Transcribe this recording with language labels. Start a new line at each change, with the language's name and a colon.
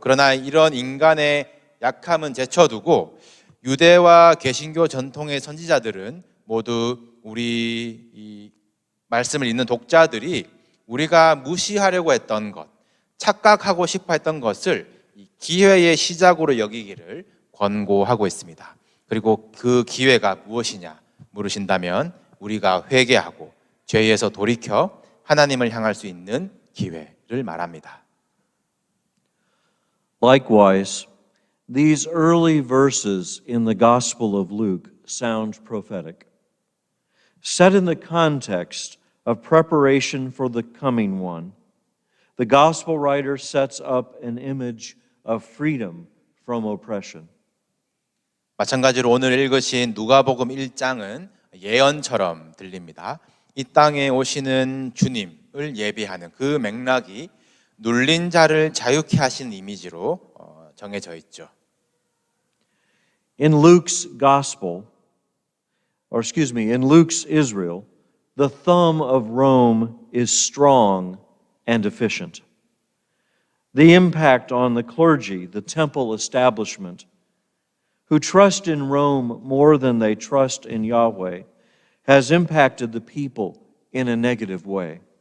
Korean: 그러나 이런 인간의 약함은 제쳐두고 유대와 개신교 전통의 선지자들은 모두 우리 이 말씀을 읽는 독자들이 우리가 무시하려고 했던 것, 착각하고 싶어 했던 것을 기회의 시작으로 여기기를 권고하고 있습니다. 그리고 그 기회가 무엇이냐 물으신다면 우리가 회개하고 죄에서 돌이켜 하나님을 향할 수 있는 기회를 말합니다.
English: Likewise, these early verses in the Gospel of Luke sound prophetic. Set in the context of preparation for the coming one, the Gospel writer sets up an image of freedom from oppression.
Korean: 마찬가지로 오늘 읽으신 누가복음 1장은 예언처럼 들립니다. 이 땅에 오시는 주님을 예비하는 그 맥락이 눌린 자를 자유케 하신 이미지로 정해져 있죠.
English: In Luke's gospel, in Luke's Israel, the thumb of Rome is strong and efficient. The impact on the clergy, the temple establishment, who trust in Rome more than they trust in Yahweh, has impacted the people in a negative way.